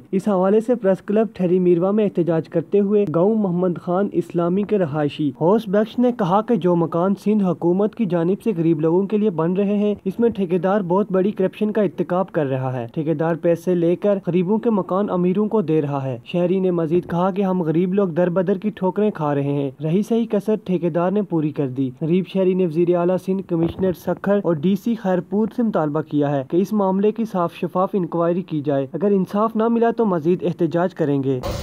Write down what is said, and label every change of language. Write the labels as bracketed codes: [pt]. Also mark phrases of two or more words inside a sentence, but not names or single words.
[ur] اس حوالے سے پریس کلب ٹھری میرواہ میں احتجاج کرتے ہوئے گاؤں محمد خان اسلامی کے رہائشی ہوس بخش نے کہا کہ جو مکان سندھ حکومت کی جانب سے غریب لوگوں کے لیے بن رہے ہیں، اس میں ٹھیکیدار بہت بڑی کرپشن کا ارتکاب کر رہا ہے. ٹھیکیدار پیسے لے کر غریبوں کے مکان امیروں کو دے رہا ہے. شہری نے مزید کہا کہ ہم غریب لوگ در بدر کی ٹھوکریں کھا رہے ہیں. رہی سہی کسر ٹھیکیدار نے پوری کر دی. غریب شہری نے وزیر اعلیٰ سندھ، کمشنر سکھر اور DC خیرپور سے مطالبہ کیا ہے کہ اس معاملے کی صاف شفاف انکوائری کی جائے. اگر انصاف نہ ملا تو مزید احتجاج کریں گے.